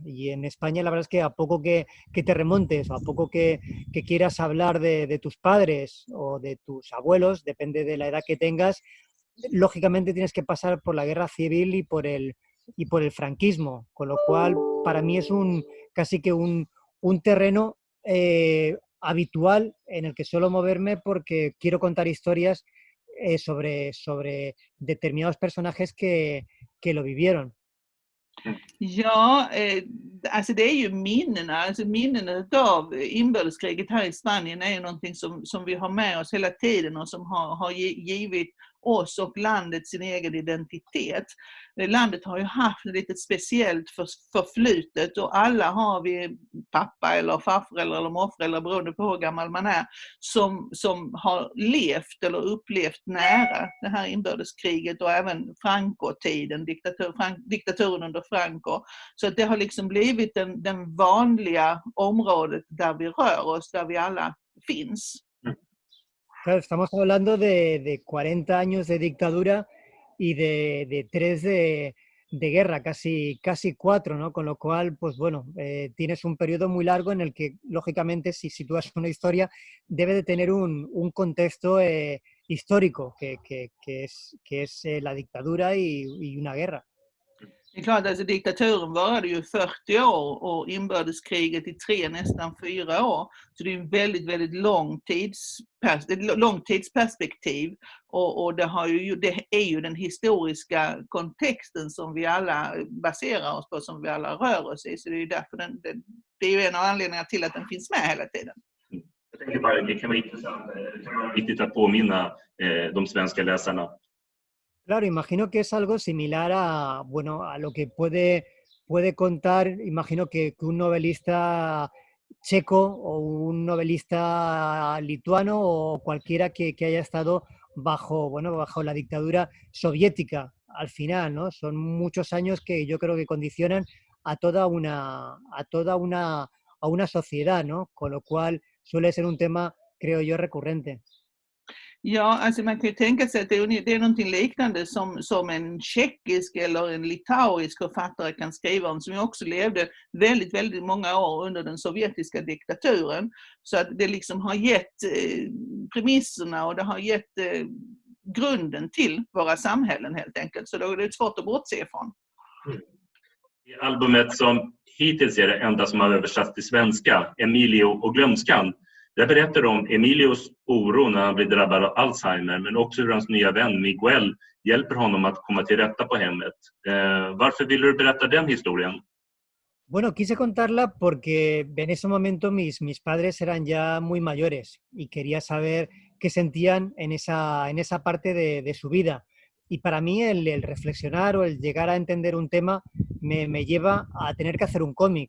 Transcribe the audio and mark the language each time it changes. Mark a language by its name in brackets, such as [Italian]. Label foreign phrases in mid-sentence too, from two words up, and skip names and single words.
[Spanish] Y en España la verdad es que a poco que te remontes o a poco que quieras hablar de tus padres o de tus abuelos, depende de la edad que tengas, lógicamente tienes que pasar por la guerra civil y por el franquismo, con lo cual para mí es casi que un terreno habitual en el que suelo moverme porque quiero contar historias sobre determinados personajes que lo vivieron. [Swedish] Ja, alltså det är ju minnena. Alltså minnena av inbördeskriget här i Spanien är ju någonting som vi har med oss hela tiden och som har givit oss och landet sin egen identitet. Landet har ju haft ett lite speciellt förflutet och alla har vi pappa eller farföräldrar eller morföräldrar beroende på hur gammal man är som har levt eller upplevt nära det här inbördeskriget och även Franco-tiden, diktaturen under Franco. Så att det har liksom blivit den vanliga området där vi rör oss, där vi alla finns. [Spanish] Claro, estamos hablando de 40 años de dictadura y de 3 de guerra, casi 4, ¿no? Con lo cual, pues bueno, tienes un periodo muy largo en el que, lógicamente, si sitúas una historia, debe de tener un contexto histórico, que es la dictadura y una guerra. [Swedish] Det är klart, alltså diktaturen varade ju 40 år och inbördeskriget i 3, nästan 4 år. Så det är en väldigt, väldigt lång tidsperspektiv. Och det är ju den historiska kontexten som vi alla baserar oss på, som vi alla rör oss i. Så det är ju därför det är ju en av anledningarna till att den finns med hela tiden. Jag tänker bara, det kan vara intressant. Det kan vara viktigt att påminna de svenska läsarna. [Spanish] Claro, imagino que es algo similar a, bueno, a lo que puede contar, imagino que un novelista checo o un novelista lituano o cualquiera que haya estado bajo la dictadura soviética al final, ¿no? Son muchos años que yo creo que condicionan a toda una sociedad, ¿no? Con lo cual suele ser un tema, creo yo, recurrente. [Swedish] Ja, alltså man kan ju tänka sig att det är någonting liknande som en tjeckisk eller en litauisk författare kan skriva om, som ju också levde väldigt, väldigt många år under den sovjetiska diktaturen. Så att det liksom har gett premisserna och det har gett grunden till våra samhällen helt enkelt. Så då är det svårt att bortse ifrån. I albumet som hittills är det enda som har översatts till svenska, Emilio och glömskan. Där berättar om Emilios oro när han blir drabbad av Alzheimer, men också hur hans nya vän Miguel hjälper honom att komma till rätta på hemmet. Varför vill du berätta den historien? [Spanish] Bueno, quise contarla porque en ese momento mis padres eran ya muy mayores y quería saber qué sentían en esa parte de su vida. Y para mí el reflexionar o el llegar a entender un tema me lleva a tener que hacer un cómic.